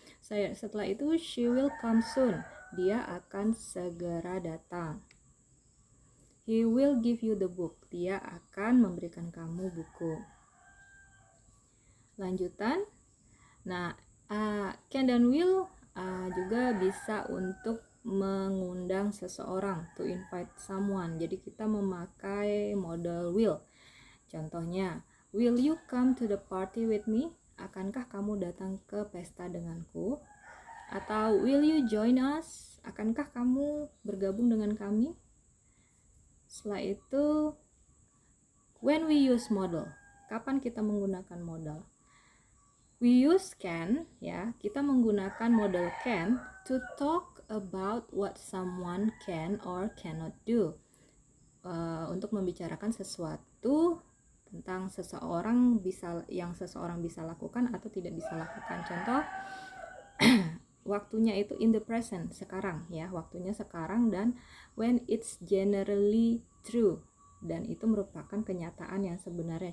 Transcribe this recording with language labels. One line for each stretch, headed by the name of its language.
Indonesian: Setelah itu
English: she will come soon.
Indonesian: Dia akan segera datang.
English: He will give you the book.
Indonesian: Dia akan memberikan kamu buku. Lanjutan. Nah, can dan will juga bisa untuk mengundang seseorang,
English: to invite someone.
Indonesian: Jadi kita memakai model will.
English: Contohnya, will you come to the party with me?
Indonesian: Akankah kamu datang ke pesta denganku? Atau
English: will you join us?
Indonesian: Akankah kamu bergabung dengan kami? Setelah itu,
English: when we use model,
Indonesian: kapan kita menggunakan model?
English: We use can, ya,
Indonesian: kita menggunakan model
English: can to talk about what someone can or cannot do.
Indonesian: Untuk membicarakan sesuatu tentang yang seseorang bisa lakukan atau tidak bisa lakukan. Contoh, waktunya itu
English: in the present,
Indonesian: sekarang ya, waktunya sekarang, dan
English: when it's generally true,
Indonesian: dan itu merupakan kenyataan yang sebenarnya.